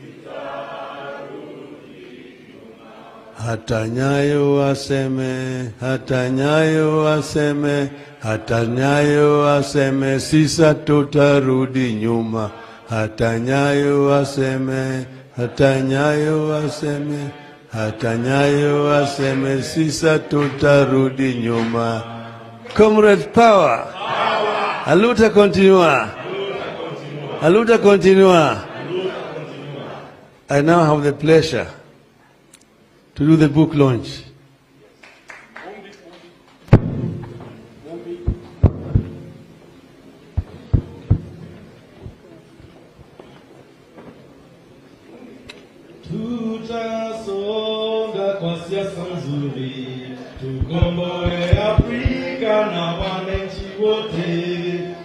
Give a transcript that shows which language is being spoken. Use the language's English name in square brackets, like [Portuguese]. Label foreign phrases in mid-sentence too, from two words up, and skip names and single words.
[Swahili] Hata Nyayo waseme, hata Nyayo waseme, hata Nyayo waseme, sisa tutarudi nyuma. Hata Nyayo waseme, hata Nyayo waseme, hata Nyayo waseme, sisa tutarudi nyuma. [English] Comrades, power. [Portuguese] A luta continua. A luta continua. [English] I now have the pleasure to do the book launch. [Swahili] Tutasonga kwa siasa nzuri, tukomboe Afrika na wananchi wote.